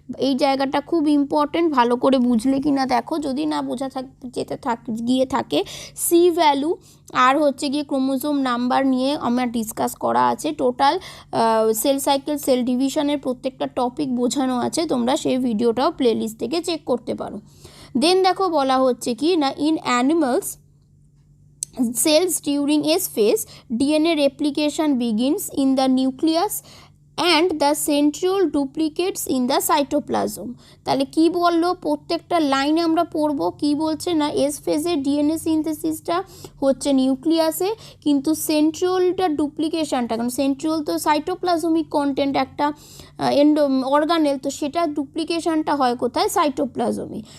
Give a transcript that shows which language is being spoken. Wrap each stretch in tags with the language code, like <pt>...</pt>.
<bn>এই জায়গাটা খুব ইম্পর্টেন্ট, ভালো করে বুঝলে কি না দেখো, যদি না বোঝা গিয়ে থাকে সি ভ্যালু আর হচ্ছে গিয়ে ক্রোমোজোম নাম্বার নিয়ে আমরা ডিসকাস করা আছে, টোটাল সেল সাইকেল সেল ডিভিশনের প্রত্যেকটা টপিক বোঝানো আছে, তোমরা সেই ভিডিওটাও প্লেলিস্ট থেকে চেক করতে পারো। দেন দেখো বলা হচ্ছে কি না</bn> <en>In animals cells during S phase DNA replication begins in the nucleus and the centriole duplicates in the cytoplasm।</en> <bn>তাহলে কি বললো প্রত্যেকটা লাইনে আমরা পড়বো, কি বলছে না এস ফেজে ডিএনএ সিনথেসিসটা হচ্ছে নিউক্লিয়াসে, কিন্তু সেন্ট্রিওলটা ডুপ্লিকেশনটা, কারণ সেন্ট্রিওল তো সাইটোপ্লাজমিক কন্টেন্ট একটা অর্গানেল, তো সেটা ডুপ্লিকেশনটা হয় কোথায় সাইটোপ্লাজমে।</bn>